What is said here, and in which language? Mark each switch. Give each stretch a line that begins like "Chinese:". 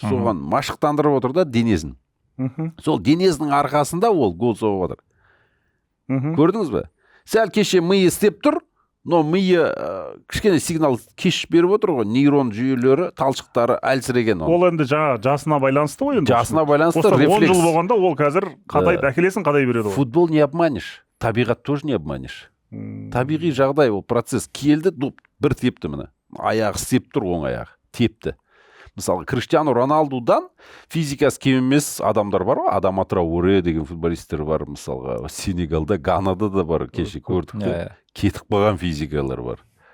Kazakh: Соған машықтандырып отыр да денесін. Сол денесінің арқасында ол гол соғып отыр. Көрдіңіз бе? Сәл кеше миы істеп тұр, но миы кішкене сигнал кеш беріп отыр ғой. Нейрон жүйелері, талшықтары әлсіреген. Ол енді жаңа жасына байланысты ғой енді. Жасына байланысты 10 рефлекс. жыл болғанда ол қазір әкелесін қадай береді ғой.
Russian: Футбол не обманешь,
Kazakh: табиғат
Russian: тоже не обманешь.
Kazakh: Табиғи жағдай, ол процесс келді, бір тепті міне. Аяғы істеп тұр, оң аяғы тепті. Мысалы Криштиану Роналдудан физикасы кем емес адамдар бар ғой, Адама Трауре деген футболисттер бар, мысалға Сенегалда, Ганада да бар, кеше көрдік те, кетіп қалған физикалар бар.